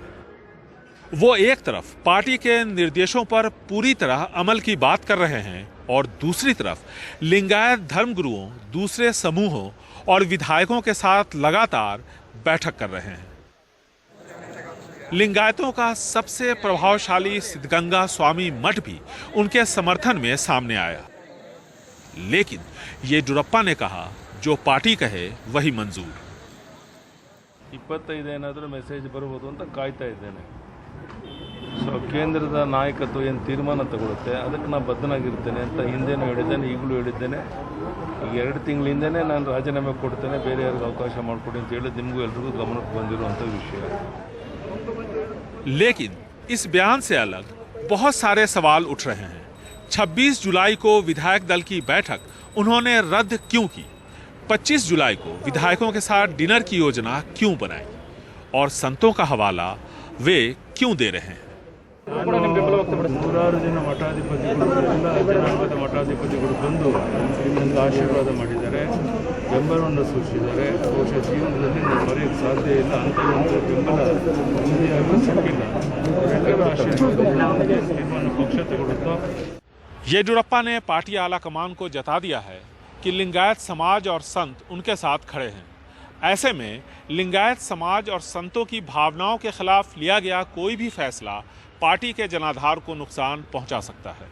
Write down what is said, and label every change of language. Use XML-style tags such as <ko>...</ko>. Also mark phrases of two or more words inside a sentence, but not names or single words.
<hi>वो एक तरफ पार्टी के निर्देशों पर पूरी तरह अमल की बात कर रहे हैं और दूसरी तरफ लिंगायत धर्मगुरुओं, दूसरे समूहों और विधायकों के साथ लगातार बैठक कर रहे हैं। लिंगायतों का सबसे प्रभावशाली सिद्धगंगा स्वामी मठ भी उनके समर्थन में सामने आया, लेकिन येदियुरप्पा ने कहा जो पार्टी कहे वही मंजूर।</hi> <kn>25 ಏನಾದರೂ ಮೆಸೇಜ್ ಬರಬಹುದು ಅಂತ ಕಾಯ್ತಾ ಇದ್ದೇನೆ. ಸೊ ಕೇಂದ್ರದ ನಾಯಕತ್ವ ಏನು ತೀರ್ಮಾನ ತಗೊಳುತ್ತೆ ಅದಕ್ಕೆ ನಾನು ಬದ್ಧನಾಗಿರ್ತೇನೆ ಅಂತ ಹಿಂದೆನೂ ಹೇಳಿದ್ದೇನೆ, ಈಗಲೂ ಹೇಳಿದ್ದೇನೆ. ಈಗ 2 ತಿಂಗಳ ಹಿಂದೆನೇ ನಾನು ರಾಜೀನಾಮೆ ಕೊಡ್ತೇನೆ, ಬೇರೆ ಯಾರಿಗೂ ಅವಕಾಶ ಮಾಡಿಕೊಡಿ ಅಂತ ಹೇಳಿ ನಿಮಗೂ ಎಲ್ರಿಗೂ ಗಮನಕ್ಕೆ ಬಂದಿರುವಂಥ ವಿಷಯ।</kn> <hi>लेकिन इस बयान से अलग बहुत सारे सवाल उठ रहे हैं। 26 जुलाई को विधायक दल की बैठक उन्होंने रद्द क्यों की? 25 जुलाई को विधायकों के साथ डिनर की योजना क्यों बनाई? और संतों का हवाला वे क्यों दे रहे हैं?</hi> <kn>ನೂರಾರು ಜನ ಮಠಾಧಿಪತಿಗಳು ಎಲ್ಲ ಜನಾಂಗದ ಮಠಾಧಿಪತಿಗಳು ಬಂದು ನನಗೆ ಆಶೀರ್ವಾದ ಮಾಡಿದ್ದಾರೆ, ಬೆಂಬಲವನ್ನು ಸೂಚಿಸಿದ್ದಾರೆ. ಬಹುಶಃ ಜೀವನದಲ್ಲಿ ನಾನು ಮರೆಯೋಕ್ಕೆ ಸಾಧ್ಯ ಇಲ್ಲ, ಅಂತ ಒಂದು ಬೆಂಬಲ ಮುಂದೆಯಾಗಲೂ ಸಿಕ್ಕಿಲ್ಲ. ಎಲ್ಲರ ಆಶೀರ್ವಾದ ತೀರ್ಮಾನ ಪಕ್ಷ ತಗೊಳ್ಳುತ್ತೋ.</kn> <hi>येडियुरप्पा ने पार्टी आला कमान को जता दिया है कि लिंगायत समाज और संत उनके साथ खड़े हैं। ऐसे में लिंगायत समाज और संतों की भावनाओं के खिलाफ लिया गया कोई भी फैसला पार्टी के जनाधार को नुकसान पहुंचा सकता है।</hi>